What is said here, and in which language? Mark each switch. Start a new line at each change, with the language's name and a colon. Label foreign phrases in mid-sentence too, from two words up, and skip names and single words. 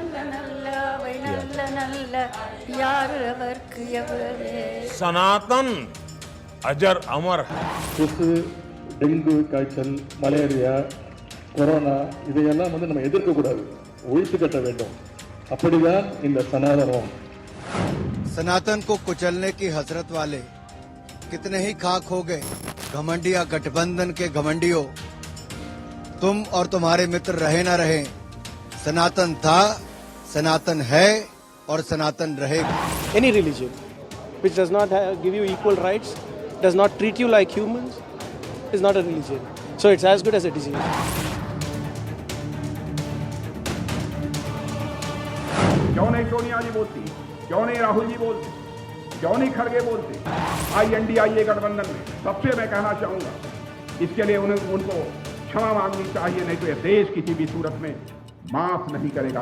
Hindi: सनातन अजर अमर है।
Tamil: கொசு, டெங்கு காய்ச்சல், மலேரியா, கொரோனா இதையெல்லாம் நம்ம எதிர்க்க கூடாது, ஒழித்து கட்ட வேண்டும்। அப்படிதான் இந்த சனாதனம்।
Hindi: सनातन को कुचलने की हसरत वाले कितने ही खाक हो गए। घमंडिया गठबंधन के घमंडियों, तुम और तुम्हारे मित्र रहे ना रहे, सनातन था, सनातन है और सनातन रहेगा।
English: Any religion which does not give you equal rights, does not treat you like humans, is not a religion. So it's as good as a disease.
Hindi: क्यों नहीं सोनिया जी बोलती, क्यों नहीं राहुल जी बोलते, क्यों नहीं खड़गे बोलते। INDIA गठबंधन में सबसे मैं कहना चाहूंगा, इसके लिए उनको क्षमा मांगनी चाहिए, नहीं तो यह देश किसी भी सूरत में माफ नहीं करेगा।